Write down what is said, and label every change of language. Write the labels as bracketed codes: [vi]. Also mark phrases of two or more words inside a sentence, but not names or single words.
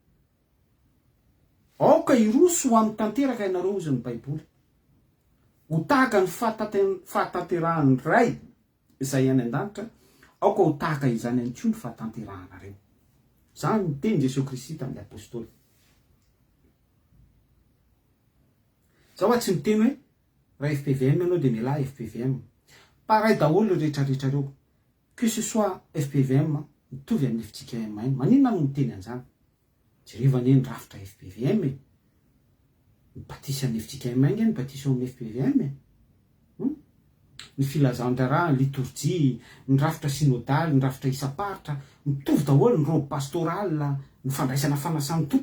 [mg] Aoka iroso ho amin'ny tanteraka ianareo ozy ny baiboly, ho tahaka ny fahatanterahany ray izay any an-danitra, aoka ho tahaka izany any koa ny fahatanterahanareo. Zany miteny Jesosy Kristy tamin'ny apôstôly. Zaho tsy miteny hoe raha FPVM ianao dia miala FPVM. Pareil daholo rehetrarehetra reo, [fr] que ce soit [mg] FPVM mitovy amin'ny FJKM. Maninona no miteny an'izany? Jerevana eny rafitra FPVM e, mipatisy amin'ny FJKM eny, mipatisy amin'ny FPVM e. Ny filazan-draraha, ny liturgie, ny rafitra synodaly, ny rafitra isaparitra, mitovy daholo ny [fr] robe pastoral, [mg] ny fandraisana fanasany tompo.